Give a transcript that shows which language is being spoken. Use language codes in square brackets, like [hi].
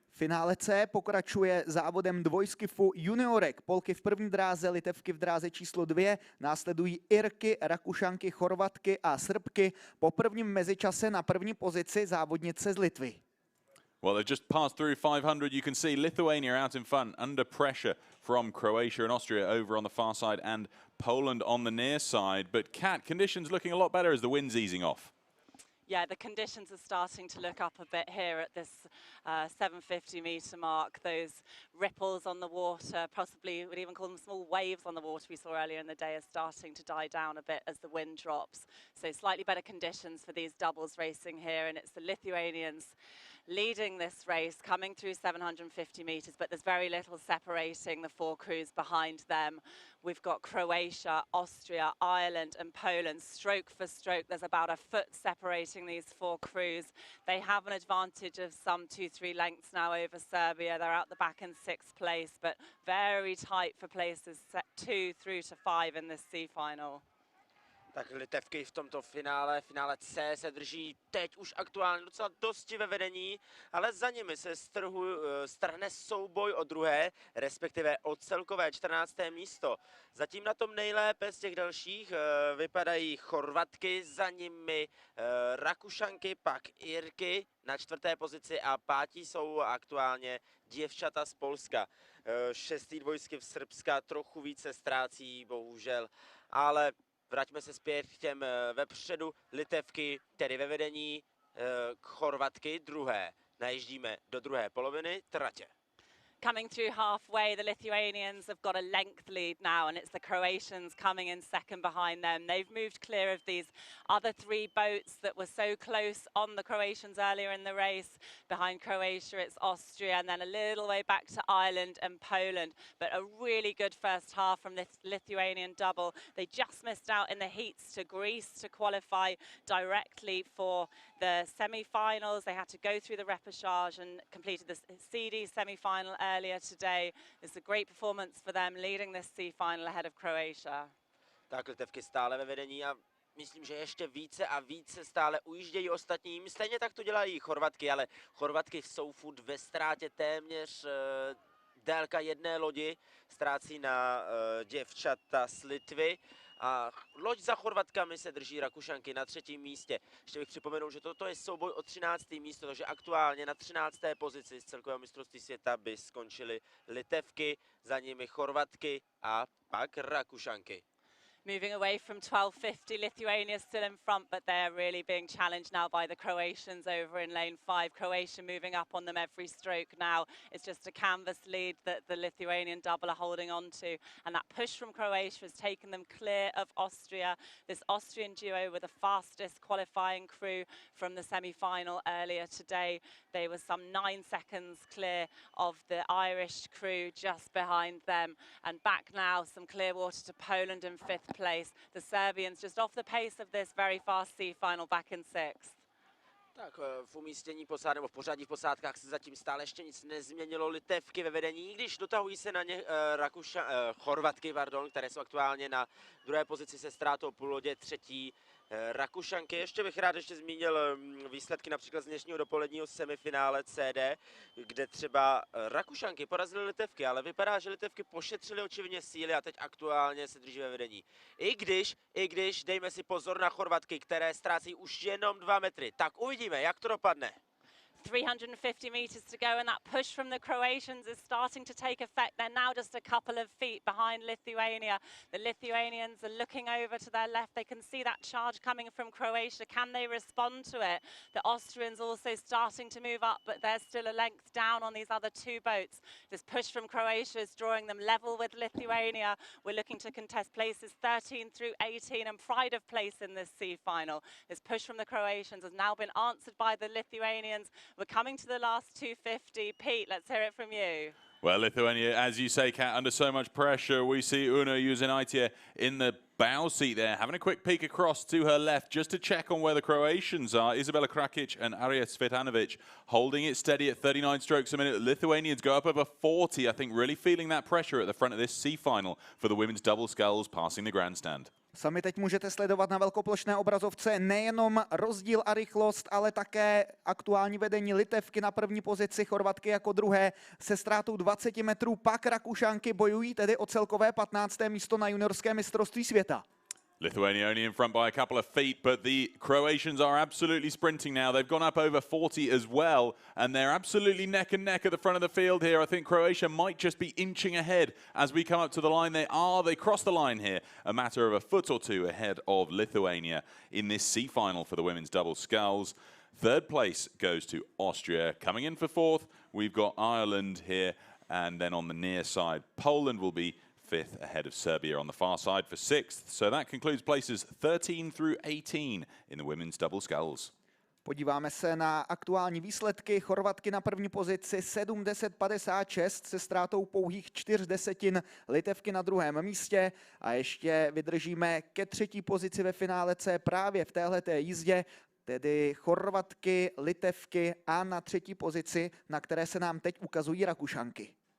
[cs] Finále C pokračuje závodem dvojskifu juniorek. Polky v první dráze, Litevky v dráze číslo 2, následují Irky, Rakušanky, Chorvatky a Srbky. Po prvním mezičase na první pozici závodnice z Litvy. [en] Well, they've just passed through 500. You can see Lithuania out in front, under pressure from Croatia and Austria over on the far side and Poland on the near side. But Kat, conditions looking a lot better as the wind's easing off. Yeah, the conditions are starting to look up a bit here at this 750-metre mark. Those ripples on the water, possibly we'd even call them small waves on the water we saw earlier in the day, are starting to die down a bit as the wind drops. So slightly better conditions for these doubles racing here, and it's the Lithuanians leading this race, coming through 750 metres, but there's very little separating the four crews behind them. We've got Croatia, Austria, Ireland and Poland. Stroke for stroke, there's about a foot separating these four crews. They have an advantage of some 2-3 lengths now over Serbia. They're out the back in 6th place, but very tight for places 2 through to 5 in this C final. [cs] Tak Litevky v tomto finále C se drží teď už aktuálně docela dosti ve vedení, ale za nimi se strhne souboj o druhé, respektive o celkové 14. místo. Zatím na tom nejlépe z těch dalších vypadají Chorvatky, za nimi Rakušanky, pak Irky na 4. pozici a 5. jsou aktuálně děvčata z Polska. 6. dvojskiv Srbska trochu více ztrácí, bohužel, ale vraťme se zpět k těm vepředu. Litevky tedy ve vedení, Chorvatky druhé. Najíždíme do druhé poloviny tratě. [en] Coming through halfway, the Lithuanians have got a length lead now, and it's the Croatians coming in second behind them. They've moved clear of these other 3 boats that were so close on the Croatians earlier in the race. Behind Croatia, it's Austria, and then a little way back to Ireland and Poland. But a really good first half from this Lithuanian double. They just missed out in the heats to Greece to qualify directly for the semi-finals. They had to go through the repechage and completed the CD semi-final earlier today. It's a great performance for them, leading this C final ahead of Croatia. [cs] Tak Litevky stále ve vedení a myslím, že ještě více a více stále ujíždějí ostatním. Stejně tak to dělají Chorvatky, ale Chorvatky jsou furt ve ztrátě téměř délka jedné lodi. Ztrácí na děvčata z Litvy. A loď za Chorvatkami se drží Rakušanky na 3. místě. Ještě bych připomenul, že toto je souboj o 13. místo, takže aktuálně na 13. pozici z celkového mistrovství světa by skončily Litevky, za nimi Chorvatky a pak Rakušanky. [en] Moving away from 1250, Lithuania still in front, but they're really being challenged now by the Croatians over in lane 5. Croatia moving up on them every stroke now. It's just a canvas lead that the Lithuanian double are holding on to. And that push from Croatia has taken them clear of Austria. This Austrian duo were the fastest qualifying crew from the semi-final earlier today. They were some 9 seconds clear of the Irish crew just behind them. And back now, some clear water to Poland in 5th place. The Serbians just off the pace of this very fast C final back in 6th. [cs] Tak v umístění posádek, nebo v pořadí v posádkách se zatím stále ještě nic nezměnilo. Litevky ve vedení, když dotahují se na ně Chorvatky, které jsou aktuálně na 2. pozici se ztrátou půl lodě, 3. Rakušanky. Ještě bych rád zmínil výsledky například z dnešního dopoledního semifinále CD, kde třeba Rakušanky porazily Litevky, ale vypadá, že Litevky pošetřily očividně síly a teď aktuálně se drží ve vedení. I když dejme si pozor na Chorvatky, které ztrácí už jenom 2 metry. Tak uvidíme, jak to dopadne. [en] 350 metres to go, and that push from the Croatians is starting to take effect. They're now just a couple of feet behind Lithuania. The Lithuanians are looking over to their left. They can see that charge coming from Croatia. Can they respond to it? The Austrians also starting to move up, but they're still a length down on these other 2 boats. This push from Croatia is drawing them level with Lithuania. We're looking to contest places 13 through 18 and pride of place in this C final. This push from the Croatians has now been answered by the Lithuanians. We're coming to the last 250. Pete, let's hear it from you. Well, Lithuania, as you say, Kat, under so much pressure. We see Una Juzenaitia in the bow seat there, having a quick peek across to her left just to check on where the Croatians are. Isabella Krakic and Arija Svitanovic holding it steady at 39 strokes a minute. Lithuanians go up over 40, I think, really feeling that pressure at the front of this C final for the women's double sculls passing the grandstand. [cs] Sami teď můžete sledovat na velkoplošné obrazovce nejenom rozdíl a rychlost, ale také aktuální vedení Litevky na první pozici, Chorvatky jako druhé se ztrátou 20 metrů, pak Rakušanky bojují tedy o celkové 15. místo na juniorském mistrovství světa. [en] Lithuania only in front by a couple of feet, but the Croatians are absolutely sprinting now. They've gone up over 40 as well, and they're absolutely neck and neck at the front of the field here. I think Croatia might just be inching ahead as we come up to the line. They cross the line here, a matter of a foot or two ahead of Lithuania in this C final for the women's double sculls. Third place goes to Austria. Coming in for fourth, we've got Ireland here, and then on the near side, Poland will be fifth ahead of Serbia on the far side for sixth. So that concludes places 13 through 18 in the women's double sculls. [cs] Podíváme se na aktuální výsledky. Chorvatky na první pozici 7-10-56 se ztrátou pouhých 0,4, Litevky na druhém místě a ještě vydržíme ke třetí pozici ve finále C právě v téhleté jízdě, tedy Chorvatky, Litevky a na třetí pozici, na které se nám teď ukazují Rakušanky.